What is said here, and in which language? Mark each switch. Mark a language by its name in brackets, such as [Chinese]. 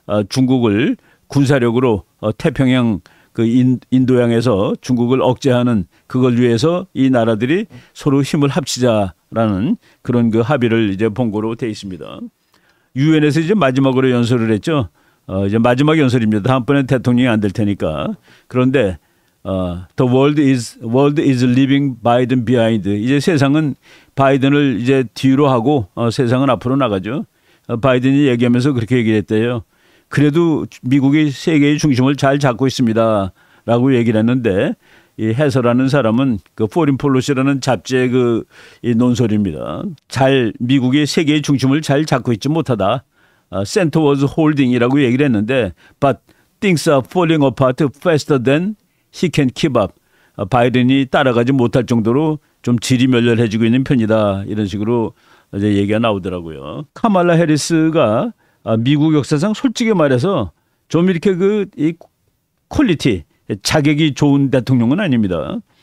[Korean] 중국을 군사력으로 태평양 인도양에서 중국을 억제하는 그걸 위해서 이 나라들이 서로 힘을 합치자라는 그런 합의를 이제 본 거로 돼 있습니다. 유엔에서 이제 마지막으로 연설을 했죠. 이제 마지막 연설입니다. 다음번엔 대통령이 안 될 테니까. 그런데 [English] the world is leaving Biden behind. [Korean] 이제 세상은 바이든을 이제 뒤로 하고 세상은 앞으로 나가죠. 바이든이 얘기하면서 그렇게 얘기했대요. 그래도 미국이 세계의 중심을 잘 잡고 있습니다라고 얘기를 했는데 이 해설하는 사람은 포린 폴리시라는 잡지의 이 논설입니다. 미국이 세계의 중심을 잘 잡고 있지 못하다. [English] Center was holding이라고 [Korean] 얘기를 했는데, [English] but things are falling apart faster than he can keep up. [Korean] 바이든이 따라가지 못할 정도로 좀 질이 멸렬해지고 있는 편이다. 이런 식으로 이제 얘기가 나오더라고요. 카말라 해리스가 미국 역사상 솔직히 말해서 좀 이렇게 이 퀄리티, 자격이 좋은 대통령은 아닙니다.